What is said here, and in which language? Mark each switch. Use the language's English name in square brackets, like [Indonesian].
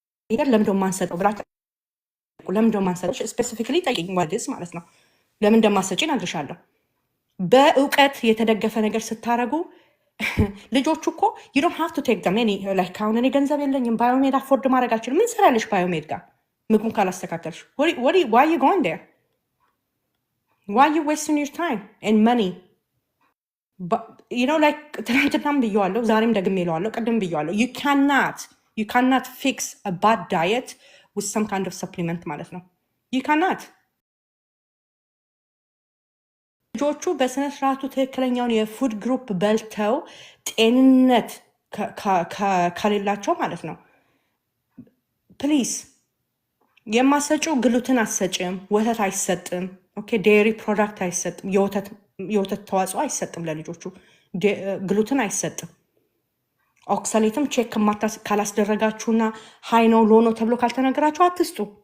[Amharic] ለምንድን ነው ማንሰጠው ብላችሁ ለምንድን ነው ማንሰጠው ስፔሲፊካሊ ጠይቂኝ። ዋድስ ማለት ነው ለምን እንደማሰጪ እነግርሻለሁ። በእውቀት የተደገፈ ነገር ስታረጉ ልጆቹ እኮ [English] you don't have to take them any like [Amharic] አሁን እኔ ገንዘብ የለኝም ባዮሜድ አፎርድ ማድረግ አልችልም። ምን ሰራለሽ ባዮሜድ ጋር ምግቡን ካላስተካከልሽ? [English] why are you going there? why are you wasting your time and money? But, you know like [Amharic] ትናንትናም ብየዋለሁ ዛሬም ደግሜ እለዋለሁ ቅድም ብየዋለሁ [English] you cannot fix a bad diet with some kind of supplement [Amharic] ማለት ነው [English] you cannot [Amharic] ልጆቹ በስነ ስርዓቱ ትክክለኛውን የፉድ ግሩፕ በልተው ጤንነት ከሌላቸው ማለት ነው ፕሊዝ የማሰጪው ግሉትን አሰጭም ወተት አይሰጥም ኦኬ ዴሪ ፕሮዳክት አይሰጥም የወተት ተዋጽኦ አይሰጥም ለልጆቹ ግሉትን አይሰጥም ኦክሳሌትም ቼክ ካላስደረጋችሁና ሃይ ነው ሎ ነው ተብሎ ካልተነገራችሁ አትስጡ